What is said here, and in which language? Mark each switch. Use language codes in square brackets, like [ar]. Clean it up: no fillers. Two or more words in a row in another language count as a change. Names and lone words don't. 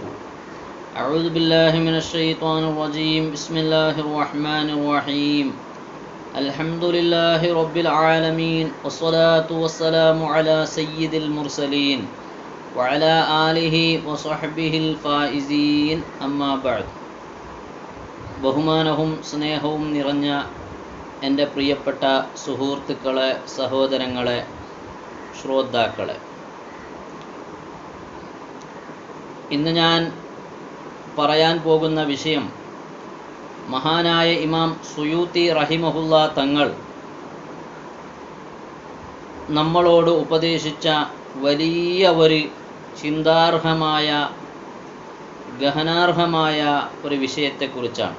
[ar] أعوذ بالله من الشيطان الرجيم. بسم الله الرحمن الرحيم. الحمد لله رب العالمين والصلاة والسلام على سيد المرسلين وعلى آله وصحبه الفائزين. أما بعد. [ml] ബഹുമാനവും സ്നേഹവും നിറഞ്ഞ എൻ്റെ പ്രിയപ്പെട്ട സുഹൃത്തുക്കളെ, സഹോദരങ്ങളെ, ശ്രോതാക്കളെ, ഇന്ന് ഞാൻ പറയാൻ പോകുന്ന വിഷയം മഹാനായ ഇമാം സുയൂത്തി റഹിമഹുല്ല തങ്ങൾ നമ്മളോട് ഉപദേശിച്ച വലിയ ഒരു ചിന്താർഹമായ, ഗഹനാർഹമായ ഒരു വിഷയത്തെക്കുറിച്ചാണ്.